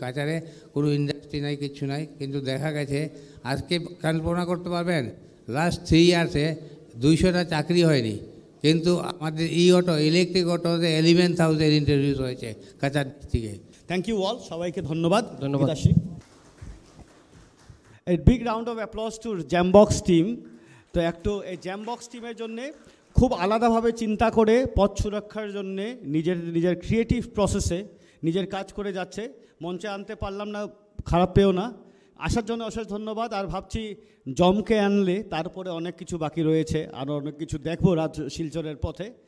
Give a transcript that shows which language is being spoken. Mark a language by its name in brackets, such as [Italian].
[Bangla] কাছারে কোনো ইন্ডাস্ট্রি নাই, কিচ্ছু নাই, কিন্তু দেখা গেছে আজকে কল্পনা করতে পারবেন লাস্ট 3 ইয়ার্সে 200টা চাকরি হয়নি, কিন্তু আমাদের অটো ইলেকট্রিক অটোতে 11,000 ইন্ট্রোডিউস হয়েছে কাছাড় ডিস্ট্রিক্টে। [English] thank you all, [Bangla] সবাইকে ধন্যবাদ। ধন্যবাদ। [English] A big round of applause to Jambox team. [Bangla] তো একটু এই জ্যামবক্স টিমের জন্যে খুব আলাদাভাবে চিন্তা করে পথ সুরক্ষার জন্যে নিজের ক্রিয়েটিভ প্রসেসে নিজের কাজ করে যাচ্ছে। মঞ্চে আনতে পারলাম না, খারাপ পেও না, আসার জন্য অশেষ ধন্যবাদ। আর ভাবছি জমকে আনলে তারপরে অনেক কিছু বাকি রয়েছে, আরও অনেক কিছু দেখবো শিলচরের পথে।